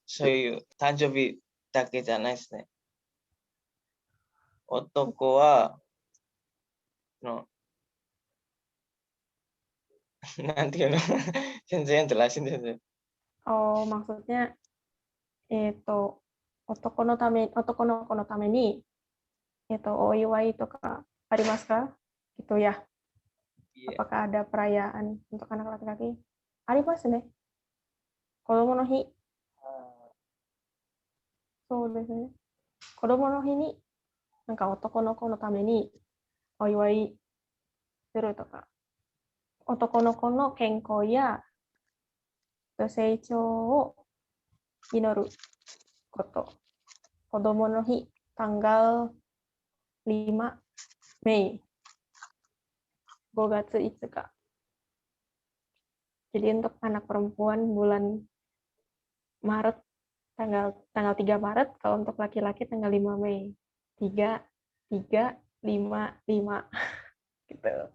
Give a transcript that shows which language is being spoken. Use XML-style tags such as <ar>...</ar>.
<ja>そういう誕生日だけじゃないですね。男はなんていうの全然jelasinです。</ja> <id>Oh, maksudnya</id> <ja>男の子のためにお祝いとかありますか?</ja> <id>Gitu ya. Apakah ada perayaan untuk anak laki-laki?</id> <ja>ありますね。子供の日。そうですね。子供の日になんか男の子のためにお祝いするとか、男の子の健康や成長を祈ること。子供の日、</ja> <id>tanggal 5 Mei,</id> <ja>5 月5日.</ja> <id>Jadi untuk anak perempuan bulan Maret, tanggal 3 Maret, kalau untuk laki-laki tanggal 5 Mei. 3, 3, 5, 5. Gitu.</id>